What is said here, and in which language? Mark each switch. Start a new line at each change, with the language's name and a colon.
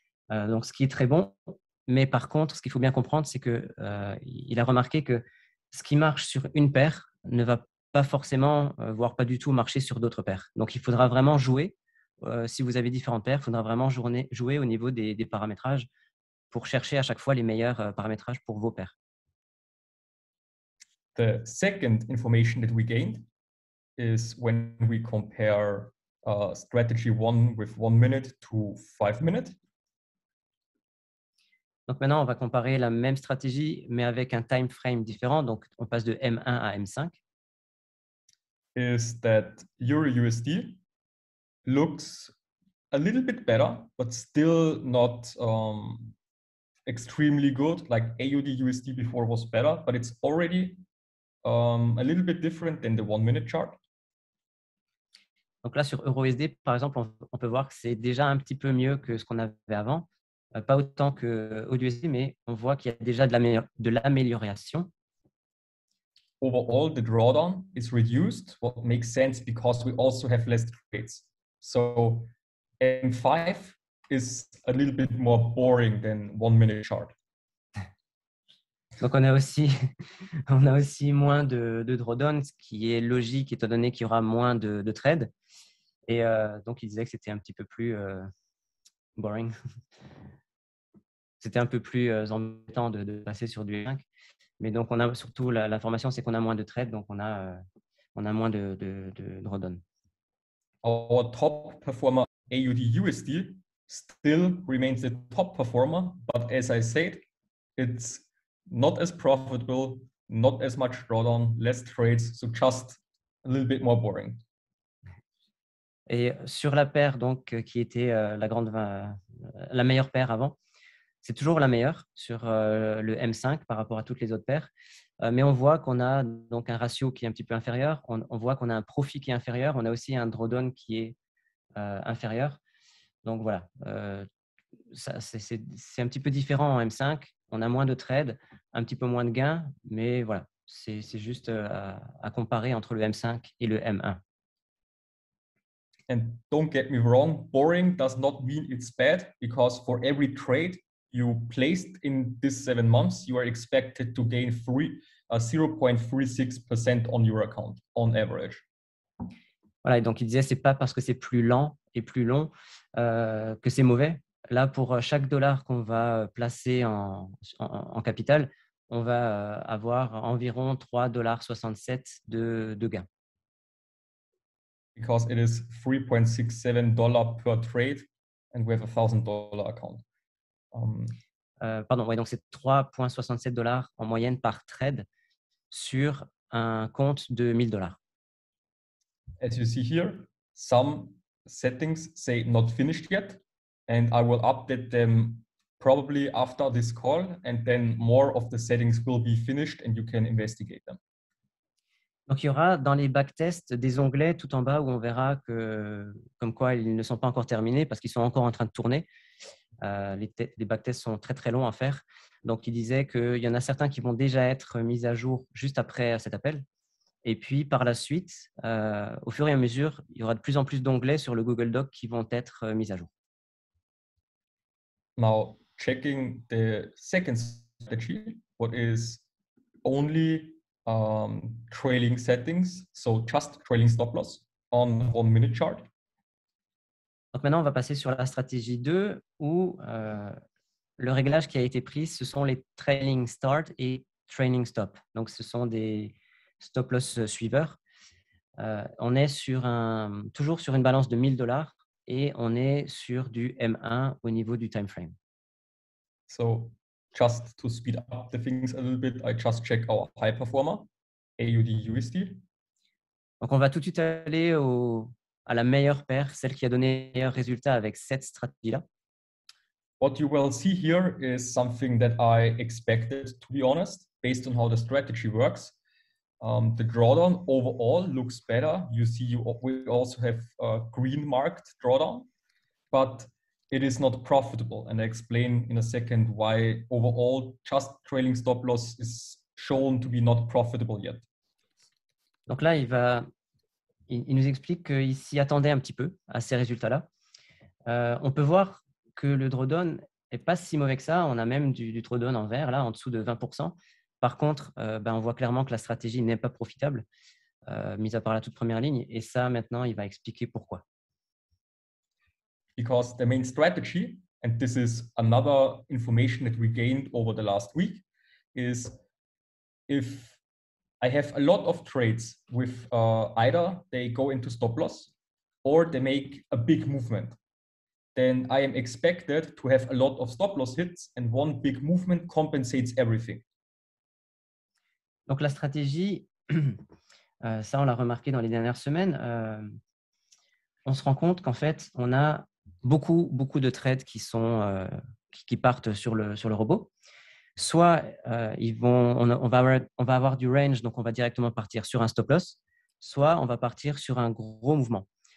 French: Donc, ce qui est très bon. Mais par contre, ce qu'il faut bien comprendre, c'est qu'il a remarqué que ce qui marche sur une paire ne va pas forcément, voire pas du tout marcher sur d'autres paires. Donc, il faudra vraiment jouer. Si vous avez différentes paires, il faudra vraiment jouer au niveau des paramétrages pour chercher à chaque fois les meilleurs paramétrages pour vos paires.
English: The second information that we gained is when we compare strategy 1 with 1 minute to 5 minutes.
French: Donc maintenant, on va comparer la même stratégie, mais avec un time frame différent. Donc, on passe de M1 à M5.
English: Is that EURUSD looks a little bit better, but still not extremely good. Like AUD USD before was better, but it's already a little bit different than the 1 minute chart.
French: Donc là, sur EURUSD, par exemple, on peut voir que c'est déjà un petit peu mieux que ce qu'on avait avant. Pas autant que AUD-USD, mais on voit qu'il y a déjà de l'amélioration.
English: Overall, the drawdown is reduced, what makes sense because we also have less trades. So M5 is a little bit more boring than 1 minute chart.
French: Donc, on a aussi moins de drawdown, ce qui est logique étant donné qu'il y aura moins de trades. Et donc, il disait que c'était un petit peu plus boring. C'était un peu plus embêtant de passer sur du 5. Mais donc, on a surtout l'information, c'est qu'on a moins de trades, donc on a moins de drawdown.
English: Our top performer AUD USD still remains the top performer, but as I said, it's not as profitable, not as much drawdown, less trades, so just a little bit more boring.
French: Et sur la paire donc qui était la meilleure paire avant, c'est toujours la meilleure sur le M5 par rapport à toutes les autres paires. Mais on voit qu'on a donc un ratio qui est un petit peu inférieur. On voit qu'on a un profit qui est inférieur. On a aussi un drawdown qui est inférieur. Donc voilà, c'est un petit peu différent en M5. On a moins de trades, un petit peu moins de gains, mais voilà, c'est juste à comparer entre le M5 et le M1.
English: And don't get me wrong, boring does not mean it's bad, because for every trade you placed in this 7 months, you are expected to gain 0.36% on your account on average.
French: Voilà, et donc il disait c'est pas parce que c'est plus lent et plus long que c'est mauvais. Là, pour chaque dollar qu'on va placer en capital, on va avoir environ 3,67 $ de gain.
English: Because it is $3.67 per trade and we have a $1,000 account.
French: Pardon, ouais, donc c'est 3,67 $ en moyenne par trade sur un compte de $1,000.
English: As you see here, some settings say not finished yet, and I will update them probably after this call, and then more of the settings will be finished and you can investigate them.
French: Donc, il y aura dans les backtests des onglets tout en bas où on verra que, comme quoi ils ne sont pas encore terminés parce qu'ils sont encore en train de tourner. Les backtests sont très, très longs à faire. Donc, il disait qu'il y en a certains qui vont déjà être mis à jour juste après cet appel. Et puis, par la suite, au fur et à mesure, il y aura de plus en plus d'onglets sur le Google Doc qui vont être mis à jour.
English: Now, checking the second strategy, what is only trailing settings, so just trailing stop loss on 1 minute chart.
French: Donc maintenant, on va passer sur la stratégie 2 où le réglage qui a été pris, ce sont les trailing start et trailing stop. Donc, ce sont des stop loss suiveurs. On est toujours sur une balance de $1,000 et on est sur du M1 au niveau du time frame.
English: So just to speed up the things a little bit, I just check our high performer, AUD USD.
French: Donc, on va tout de suite aller à la meilleure paire, celle qui a donné le meilleur résultat avec cette stratégie-là.
English: what you will see here is something that I expected, to be honest, based on how the strategy works. The drawdown overall looks better. You see, we also have a green marked drawdown, but it is not profitable. And I explain in a second why overall just trailing stop loss is shown to be not profitable yet.
French: Donc là, il nous explique qu'il s'y attendait un petit peu à ces résultats-là. On peut voir que le drawdown n'est pas si mauvais que ça. On a même du drawdown en vert, là, en dessous de 20%. Par contre, on voit clairement que la stratégie n'est pas profitable, mis à part la toute première ligne. Et ça, maintenant, il va expliquer pourquoi.
English: Because the main strategy, and this is another information that we gained over the last week, is if I have a lot of trades with either they go into stop loss or they make a big movement, then I am expected to have a lot of stop loss hits and one big movement compensates everything.
French: Donc la stratégie, ça on l'a remarqué dans les dernières semaines, on se rend compte qu'en fait on a beaucoup de trades qui partent sur le robot. Soit on va avoir du range, donc on va directement partir sur un stop loss, soit on va partir sur un gros mouvement.